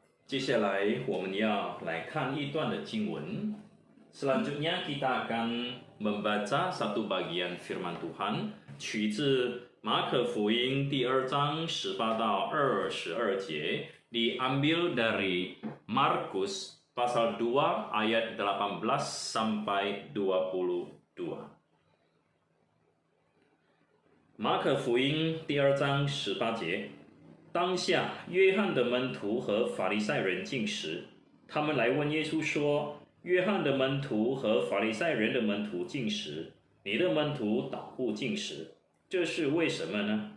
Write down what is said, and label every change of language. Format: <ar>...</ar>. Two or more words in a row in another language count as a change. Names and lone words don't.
<zh>接下来我们要来看一段的经文。</zh> <id>Selanjutnya kita akan membaca satu bagian firman Tuhan,</id> <zh>取自马可福音第2章18到22节，</zh> <id>diambil dari Markus pasal 2 ayat 18 sampai 22。</id> <zh>马可福音第2章18节，当下约翰的门徒和法利赛人进食，他们来问耶稣说：约翰的门徒和法利赛人的门徒进食，你的门徒倒不进食，这是为什么呢？</zh>